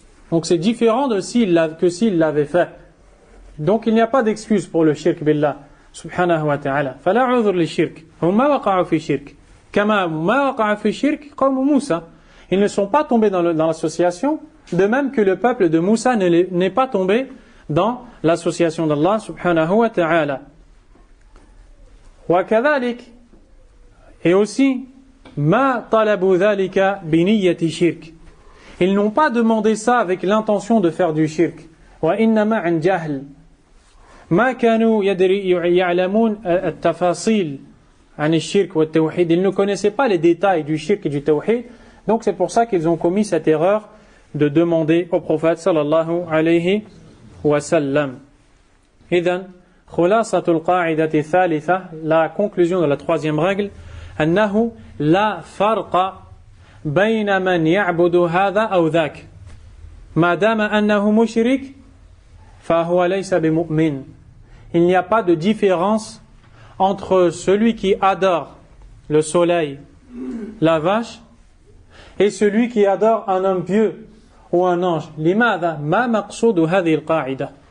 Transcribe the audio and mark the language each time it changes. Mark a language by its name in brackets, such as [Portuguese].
[French] Donc c'est différent que s'ils l'avaient fait. Donc il n'y a pas d'excuse pour le shirk billah subhanahu wa ta'ala. [Arabic] فلا عذر للشرك هم ما وقعوا في شرك كما ما وقع في شرك قوم موسى. [French] Ils ne sont pas tombés dans l'association, de même que le peuple de Moussa n'est pas tombé dans l'association d'Allah subhanahu wa ta'ala. [Arabic] وكذلك [French] et aussi [Arabic] ما طلبوا ذلك بنية شرك. [French] Ils n'ont pas demandé ça avec l'intention de faire du shirk. [Arabic] وإنما عن جهل. ما كانوا يعلمون التفاصيل عن الشرك والتوحيد. [French] Ils ne connaissaient pas les détails du shirk et du tawhid. Donc c'est pour ça qu'ils ont commis cette erreur de demander au prophète sallallahu alayhi wa sallam. [Arabic] إذن خلاصة القاعدة الثالثة, [French] la conclusion de la troisième règle, [Arabic] أنه لا فرق بين من يعبد هذا أو ذاك ما دام أنه مشرك فهو ليس بمؤمن. [French] Il n'y a pas de différence entre celui qui adore le soleil, la vache, et celui qui adore un homme pieux ou un ange. [Arabic] لماذا ما مقصود هذه القاعدة.